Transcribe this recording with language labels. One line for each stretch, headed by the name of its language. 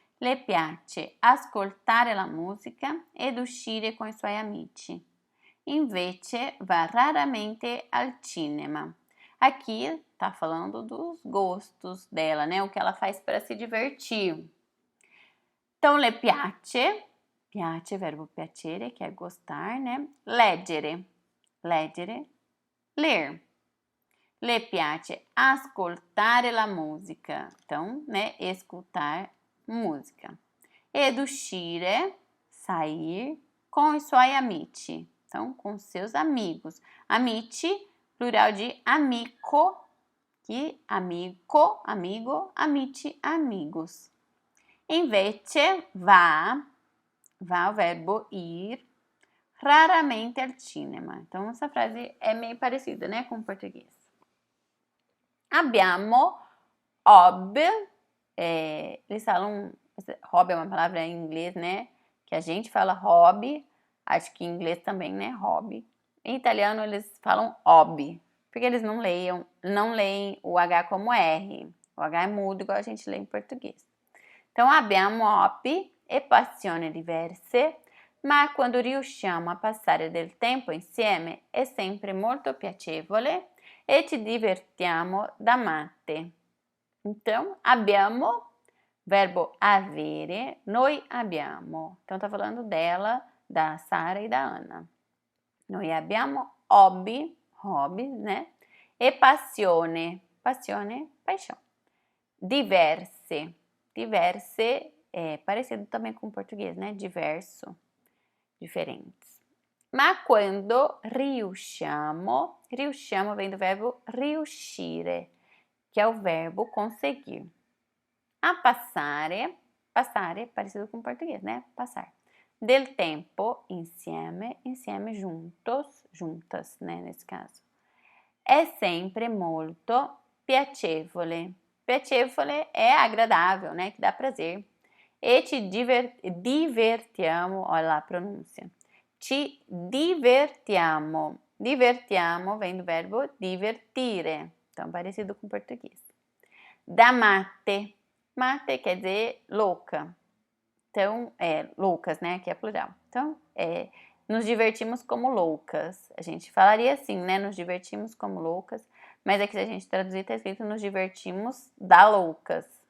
Italian: Le piace ascoltare la musica ed uscire con i suoi amici. Invece va raramente al cinema.
Portuguese: Aqui tá falando dos gostos dela, né? O que ela faz para se divertir. Então, le piace. Piace, verbo piacere, que é gostar, né? Leggere. Leggere. Ler.
Italian: Le piace ascoltare la musica. Então, né?
Portuguese: Escutar música.
Italian: Ed uscire,
Portuguese: sair, com i suoi amici. Então, com seus amigos. Amici, plural de amico, que amico, amigo, amici, amigos. Invece, va o verbo ir,
Italian: raramente al cinema.
Portuguese: Então, essa frase é meio parecida, né, com o português.
Italian: Abbiamo hobby.
Portuguese: Eles falam, hobby é uma palavra em inglês, né, que a gente fala hobby, acho que em inglês também, né, hobby. Em italiano eles falam hobby, porque eles não leem o H como R. O H é mudo, igual a gente lê em português.
Italian: Então, abbiamo hobby e passioni diverse, ma quando riusciamo a passare del tempo insieme è sempre molto piacevole e ci divertiamo da matte. Então, abbiamo
Portuguese: Verbo avere, noi abbiamo. Então, tá falando dela, da Sara e da Ana.
Italian: Noi abbiamo hobby,
Portuguese: né? E passione, passione, paixão. Diverse, diverse é parecido também com o português, né? Diverso, diferentes.
Italian: Ma quando riusciamo,
Portuguese: riusciamo vem do verbo riuscire, que é o verbo conseguir. A passare, passare, parecido com o português, né? Passar.
Italian: Del tempo, insieme,
Portuguese: insieme juntos, juntas, né? Nesse caso.
Italian: È sempre molto piacevole.
Portuguese: Piacevole é agradável, né? Que dá prazer.
Italian: E ci divertiamo,
Portuguese: olha lá a pronúncia.
Italian: Ci divertiamo.
Portuguese: Divertiamo vem do verbo divertire. Então, parecido com o português. Da mate. Mate quer dizer louca. Então, loucas, né? Que é plural. Então, nos divertimos como loucas. A gente falaria assim, né? Nos divertimos como loucas. Mas aqui, se a gente traduzir, tá escrito nos divertimos da loucas.